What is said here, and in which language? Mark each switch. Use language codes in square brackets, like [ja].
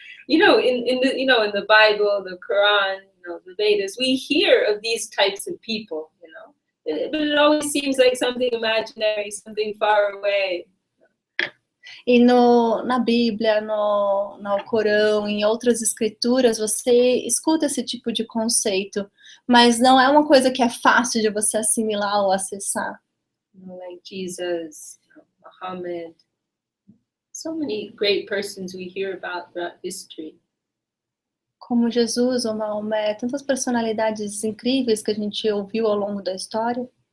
[en] you know, in the Bible, the Quran, the Vedas, we hear of these types of people, but it always seems like something imaginary, something far away. [pt] E na Bíblia, no Corão, em outras escrituras, você escuta esse tipo de conceito, mas não é uma coisa que é fácil de você assimilar ou acessar. [en] Like Jesus, Muhammad, so many great persons we hear about throughout history. [pt] Como Jesus ou Maomé, tantas personalidades incríveis que a gente ouviu ao longo da história.